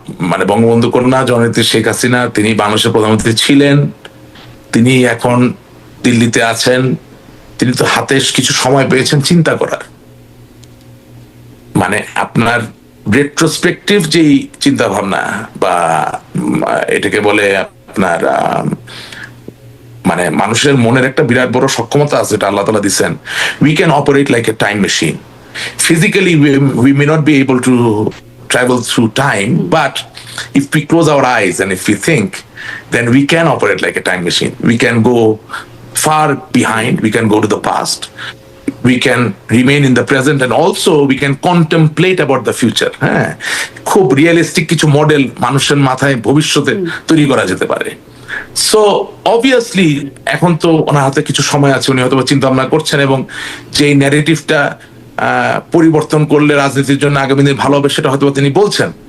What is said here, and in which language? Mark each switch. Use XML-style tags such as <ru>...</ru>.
<bn>মানে বঙ্গবন্ধু কন্যা জননেত্রী শেখ হাসিনা, তিনি বাংলাদেশের প্রধানমন্ত্রী ছিলেন, তিনি এখন দিল্লিতে আছেন, তিনি তো হাতে কিছু সময় পেয়েছেন চিন্তা করার। মানে আপনার রেট্রোস্পেক্টিভ যেই চিন্তা ভাবনা বা এটাকে বলে আপনার মানে মানুষের মনের একটা বিরাট বড় সক্ষমতা আছে, এটা আল্লাহ তাআলা দিচ্ছেন।</bn> <en>We can operate like a time machine. Physically we may not be able to travel through time, but if we close our eyes and if we think, then we can operate like a time machine. We can go far behind, we can go to the past, we can remain in the present, and also we can contemplate about the future.</en> <bn>হ্যাঁ, খুব realistic কিছু model মানুষের মাথায় ভবিষ্যতে তৈরি করা যেতে পারে। সো অবভিয়াসলি এখন তো ওনার হাতে কিছু সময় আছে, উনি হয়তো চিন্তা ভাবনা করছেন, এবং যে ন্যারেটিভটা পরিবর্তন করলে রাজনীতির জন্য আগামী দিনে ভালো হবে সেটা হয়তো তিনি বলছেন।</bn>